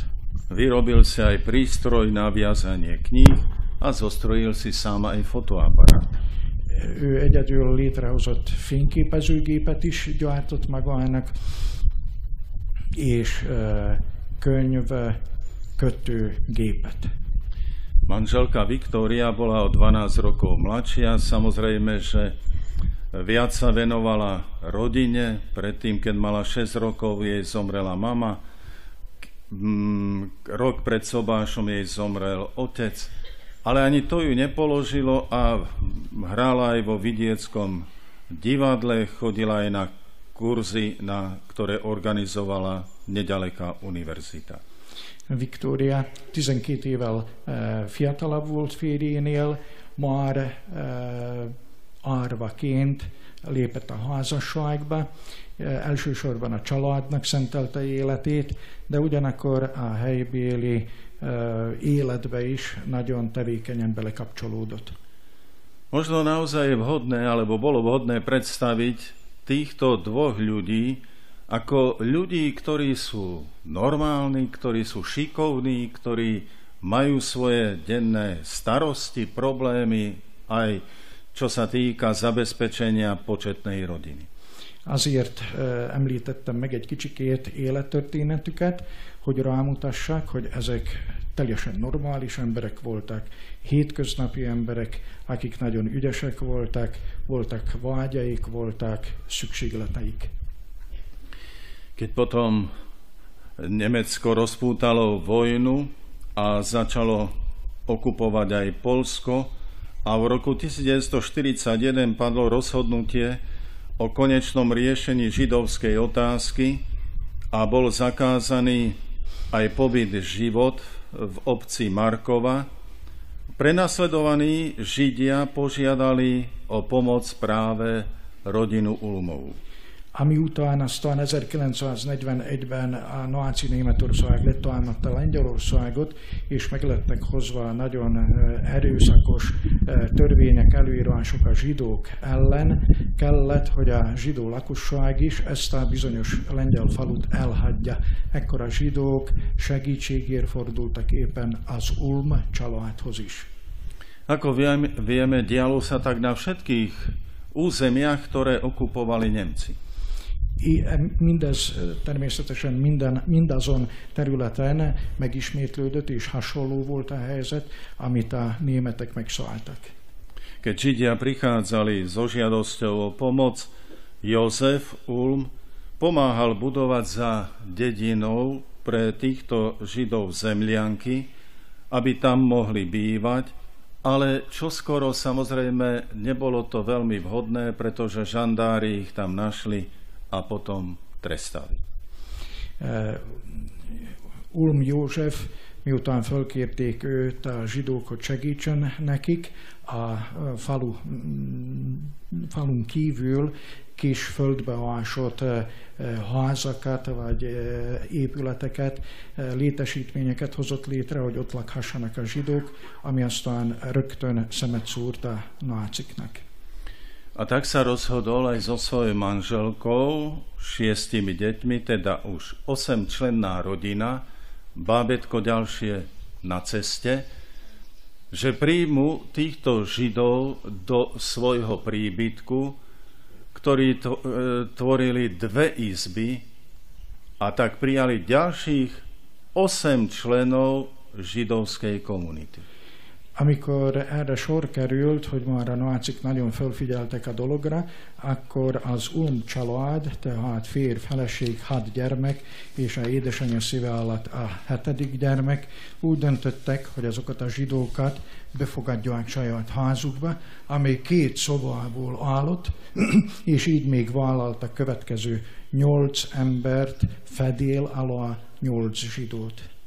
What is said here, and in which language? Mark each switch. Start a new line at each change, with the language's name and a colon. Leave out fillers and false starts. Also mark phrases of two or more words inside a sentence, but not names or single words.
Slovak: Vyrobil si aj prístroj na viazanie kníh a zostrojil si sám aj fotoaparát.
Hungarian: Ő egyedül létrehozott fényképezőgépet is gyártott magának, és könyvkötőgépet.
Slovak: Manželka Viktória bola o 12 rokov mladšia, samozrejme, že viac sa venovala rodine. Predtým, keď mala 6 rokov, jej zomrela mama. Rok pred sobášom jej zomrel otec. Ale ani to ju nepoložilo a hrala aj vo vidieckom divadle, chodila aj na kurzy, ktoré organizovala nedaleká univerzita.
Hungarian: Viktória 12 évvel fiatalabb volt férjénél, már árvaként lépett a házasságba, elsősorban a családnak szentelte életét, de ugyanakkor a helybéli életbe is nagyon tevékenyen belekapcsolódott.
Slovak: Možno naozaj je vhodné, alebo bolo vhodné predstaviť týchto dvoch ľudí ako ľudí, ktorí sú normálni, ktorí sú šikovní, ktorí majú svoje denné starosti, problémy, aj čo sa týka zabezpečenia početnej rodiny.
Hungarian: Azért említettem meg egy kicsikét élettörténetüket, hogy rámutassak, hogy ezek teljesen normális emberek voltak, hétköznapi emberek, akik nagyon ügyesek voltak vágyaik, voltak szükségleteik.
Slovak: Keď potom Nemecko rozpútalo vojnu a začalo okupovať aj Poľsko a v roku 1941 padlo rozhodnutie o konečnom riešení židovskej otázky a bol zakázaný aj pobyt život v obci Markova. Prenasledovaní Židia požiadali o pomoc práve rodinu Ulmovú.
Hungarian: Amiután aztán 1941-ben a náci Németország letámadta Lengyelországot, és meglettek hozva nagyon erőszakos törvények, előírások a zsidók ellen, kellett, hogy a zsidó lakosság is ezt a bizonyos lengyel falut elhagyja. Ekkor a zsidók segítségért fordultak éppen az Ulm családhoz is.
Slovak: Ako vieme, dialo sa tak na všetkých územiach, ktoré okupovali Nemci.
Hungarian: Mindez természetesen mindazon területen megismétlődött, és hasonló volt a helyzet, amit a németek megszálltak.
Slovak: Keď Židia prichádzali so žiadosťou o pomoc, Jozef Ulm pomáhal budovať za dedinou pre týchto Židov zemlianky aby tam mohli bývať, ale čoskoro samozrejme nebolo to veľmi vhodné, pretože žandári ich tam našli a potom trestali.
Hungarian: Ulm József, miután fölkérték őt a zsidók, hogy segítsen nekik, a falun kívül kis földbeásott házakat vagy épületeket, létesítményeket hozott létre, hogy ott lakhassanak a zsidók, ami aztán rögtön szemet szúrt a náciknak.
Slovak: A tak sa rozhodol aj so svojou manželkou, 6 deťmi, teda už 8-členná rodina, bábätko ďalšie na ceste, že príjmu týchto Židov do svojho príbytku, ktorí tvorili 2 izby, a tak prijali ďalších 8 členov židovskej komunity.
Hungarian: Amikor erre sor került, hogy már a nácik nagyon felfigyeltek a dologra, akkor az Ulm család, tehát férj, feleség, 6 gyermek, és a édesanyja szíve alatt a 7. gyermek úgy döntöttek, hogy azokat a zsidókat befogadják saját házukba, amely 2 szobából állott, és így még vállaltak következő 8 embert fedél alá 8 zsidót.